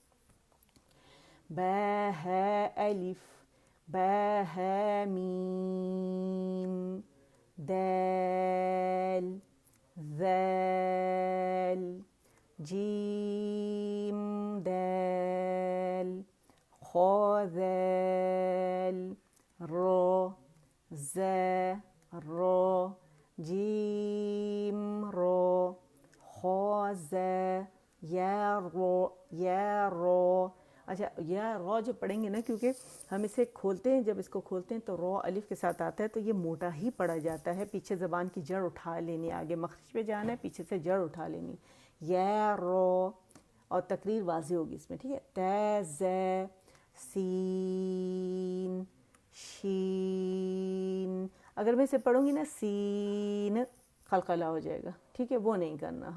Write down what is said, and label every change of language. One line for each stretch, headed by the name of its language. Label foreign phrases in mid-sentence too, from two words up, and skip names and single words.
Urdu: با ہے الف، با ہے میم، دال، ذال، جیم دال، خا ذال، را زا را، جیم را، خا زا، یا را۔ اچھا یا را جو پڑھیں گے نا، کیونکہ ہم اسے کھولتے ہیں، جب اس کو کھولتے ہیں تو را الف کے ساتھ آتا ہے، تو یہ موٹا ہی پڑا جاتا ہے، پیچھے زبان کی جڑ اٹھا لینی، آگے مخرج پہ جانا ہے، پیچھے سے جڑ اٹھا لینی، یا را، اور تقریر واضح ہوگی اس میں، ٹھیک ہے۔ تا زا، سین، شین، اگر میں اسے پڑھوں گی نا سین قلقلہ ہو جائے گا، ٹھیک ہے، وہ نہیں کرنا۔